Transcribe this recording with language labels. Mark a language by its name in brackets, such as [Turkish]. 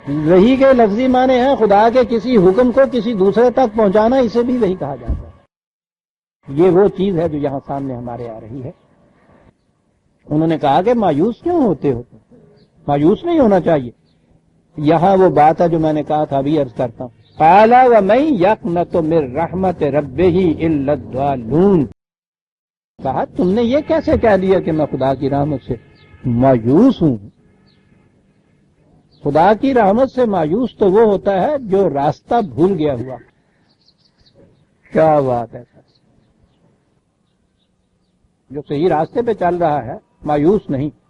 [Urdu] وحی کے لفظی معنی ہے خدا کے کسی حکم کو کسی دوسرے تک پہنچانا، اسے بھی وحی کہا جاتا ہے. یہ وہ چیز ہے جو یہاں سامنے ہمارے آ رہی ہے. انہوں نے کہا کہ مایوس کیوں ہوتے ہو، مایوس نہیں ہونا چاہیے. یہاں وہ بات ہے جو میں نے کہا تھا، ابھی عرض کرتا ہوں. [Arabic] قال ومن یقنط من رحمت ربہ الا الضالون. [Urdu] کہا تم نے یہ کیسے کہہ دیا کہ میں خدا کی رحمت سے مایوس ہوں؟ خدا کی رحمت سے مایوس تو وہ ہوتا ہے جو راستہ بھول گیا ہوا. کیا بات ہے، جو صحیح راستے پہ چل رہا ہے مایوس نہیں.